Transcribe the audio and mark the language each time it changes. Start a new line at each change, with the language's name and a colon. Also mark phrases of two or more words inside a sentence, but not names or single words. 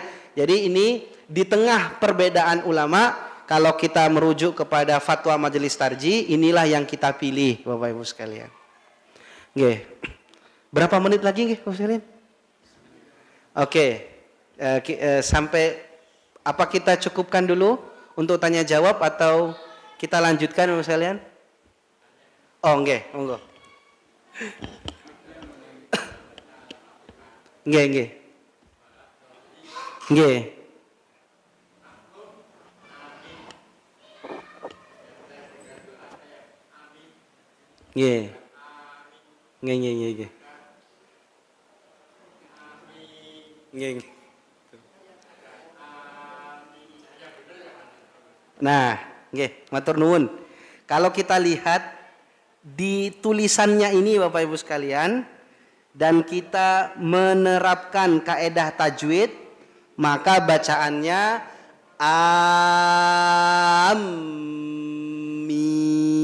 Indonesian: Jadi ini di tengah perbedaan ulama, kalau kita merujuk kepada fatwa Majelis Tarjih, inilah yang kita pilih Bapak Ibu sekalian.
Javanese: Nggih.
Indonesian: Berapa menit lagi nggih Bapak sekalian? Oke. Sampai apa kita cukupkan dulu untuk tanya jawab atau kita lanjutkan Bapak sekalian?
Javanese: Oh, nggih, monggo. Nggih. Nggih. Nggih. Nggih. Nggih. Nah, nggih, matur nuwun.
Indonesian: Kalau kita lihat di tulisannya ini Bapak Ibu sekalian, dan kita menerapkan kaedah tajwid, maka bacaannya amin.